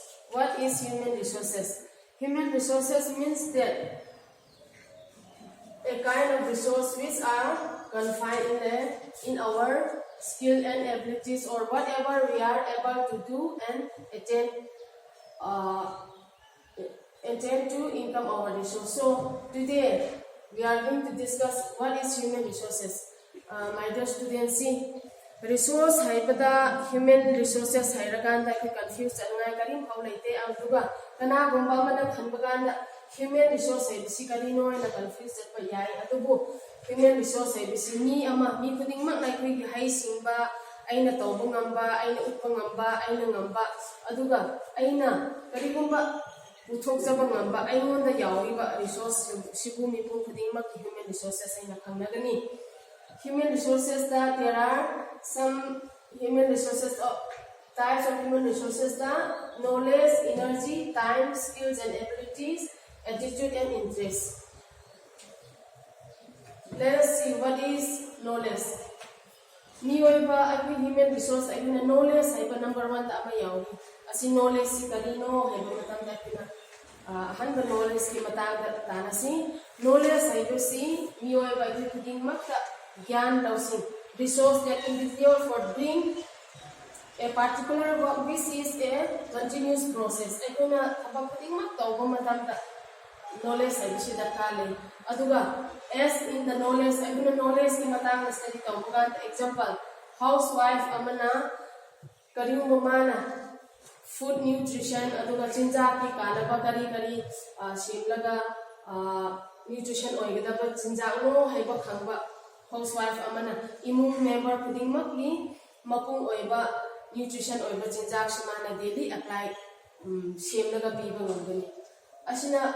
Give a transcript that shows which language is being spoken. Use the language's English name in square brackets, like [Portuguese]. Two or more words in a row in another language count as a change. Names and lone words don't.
[English] What is human resources? Human resources means that a kind of resource which are confined in our skill and abilities, or whatever we are able to do and attain to income our resource. So today we are going to discuss what is human resources. My dear students, see, [Manipuri] resource haibada [English] human resources [Manipuri] hairaganda ki confused angai karim paulaite aduga kana gumba mana khanbaganda [English] human resource [Manipuri] haibisi karino na confused pa yai adubu [English] human resource [Manipuri] haibisi mi khuding mak nai khui hai singba aina tawbu ngamba aina uppa ngamba aina ngamba aduga aina karigumba uthok jaba ngamba aingonda yawiba resource sibu mi khuding mak [English] human resources [Manipuri] aina khangnagani. [English] Human resources, that there are some human resources, types of human resources, that knowledge, energy, time, skills and abilities, attitude and interest. Let us see what is knowledge. [Manipuri] Niyoiba [English] human resource knowledge [Manipuri] haiba number 1 ta ama yawi. Asi knowledge si karino haiba matang da hanba knowledge ki matang da tanasi. Knowledge haiba si niyoiba khuding makta Gyan Lausing, [English] resource that individual for doing a particular work. This is a continuous process. [Manipuri] Ekuna abakuting mak tawba matamda knowledge ay bisi dakale. Aduga [English] as in the knowledge, [Manipuri] ekuna knowledge ki matang na study tawba. Example, housewife amana kariu mamana [English] food nutrition [Manipuri] aduga chinja ki kanaba kari shimlaga nutrition oigada chinja no haiba khangba. Housewife amana [English] imung member [Manipuri] khuding makli mapung oiba nutrition oiba chinjak sumana [English] daily apply [Manipuri] semlaga piba ngambani asina